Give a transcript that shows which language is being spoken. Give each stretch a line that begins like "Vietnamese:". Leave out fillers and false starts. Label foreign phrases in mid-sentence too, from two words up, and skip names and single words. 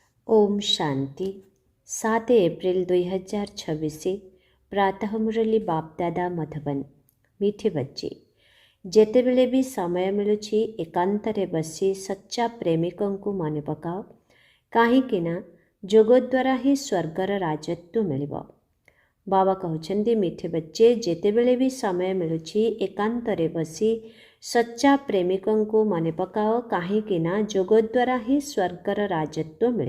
Hindi: ओम शांति 7 एप्रिल 2026 प्रातः मुरली बापदादा मधुबन। मीठे बच्चे,
Odia: ଯେତେବେଳେ ବି ସମୟ ମିଳୁଛି ଏକାନ୍ତରେ ବସି ସଚ୍ଚା ପ୍ରେମିକଙ୍କୁ ମନେ ପକାଅ, କାହିଁକି ନା ଯୋଗ ଦ୍ୱାରା ହିଁ ସ୍ୱର୍ଗର ରାଜତ୍ୱ ମିଳିବ। ବାବା କହୁଛନ୍ତି,
Hindi: मीठे बच्चे,
Odia: ଯେତେବେଳେ ବି ସମୟ ମିଳୁଛି ଏକାନ୍ତରେ ବସି ସଚ୍ଚା ପ୍ରେମିକଙ୍କୁ ମନେ ପକାଅ, କାହିଁକି ନା ଯୋଗ ଦ୍ୱାରା ହିଁ ସ୍ୱର୍ଗର ରାଜତ୍ୱ ମିଳିବ।